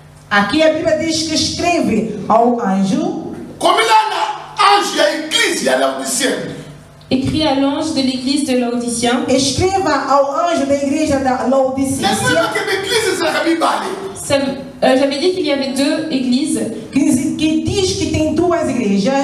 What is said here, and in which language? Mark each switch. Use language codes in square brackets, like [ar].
[pt] Aqui a Bíblia diz que escreve ao anjo, [ln] Komela na ange ya église ya Laodicien. [fr] Écrit à l'ange de l'église de Laodicien. [pt] escreva ao anjo da igreja da Laodicea, [ln] Nazoyeba ke baeglise ezalaka mibale. [fr] J'avais dit qu'il y avait deux églises. [pt] que diz que tem duas igrejas.